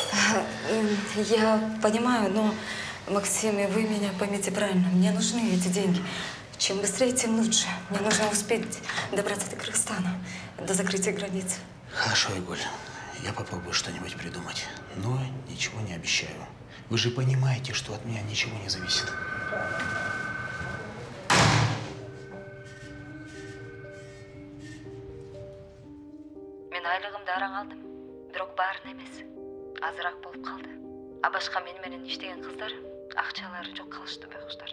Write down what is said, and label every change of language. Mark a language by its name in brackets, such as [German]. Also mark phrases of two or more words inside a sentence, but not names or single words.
[Russian] Я понимаю, но, Максим, и вы меня поймите правильно. Мне нужны эти деньги. Чем быстрее, тем лучше. Мне нужно успеть добраться до Кыргызстана, до закрытия границ. Хорошо, Айгуль, я попробую что-нибудь придумать, но ничего не обещаю. Вы же понимаете, что от меня ничего не зависит. [Kyrgyz] Мен айлығымды араң алдым. Бирок баарын эмес. Азыраак болуп калды. А башка мени менен иштеген кыздар акчалары жок калышты байкуштар.